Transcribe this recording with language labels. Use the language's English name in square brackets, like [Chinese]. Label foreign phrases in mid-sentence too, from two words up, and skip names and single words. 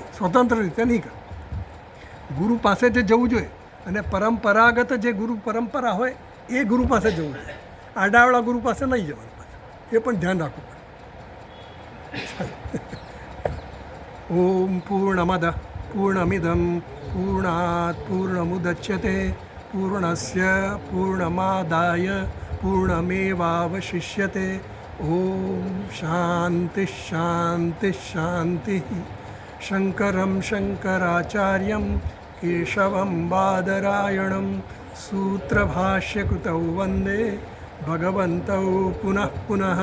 [Gujarati] સ્વતંત્ર રીતે નહીં કરવો. ગુરુ પાસે જ જવું જોઈએ. અને પરંપરાગત જે ગુરુ પરંપરા હોય એ ગુરુ પાસે જવું જોઈએ. આડાવાળા ગુરુ પાસે નહીં જવાનું પાછું, એ પણ ધ્યાન રાખવું પડે. [Sanskrit] ઓમ પૂર્ણમદ પૂર્ણમિદમ પૂર્ણાત પૂર્ણમુદચ્યતે પૂર્ણસ્ય પૂર્ણમાદાય पूर्णमेवावशिष्यते। ॐ शान्तिः शान्तिः शान्तिः। शङ्करं शङ्कराचार्यं केशवं बादरायणं सूत्रभाष्यकृतौ वन्दे भगवन्तौ पुनः पुनः।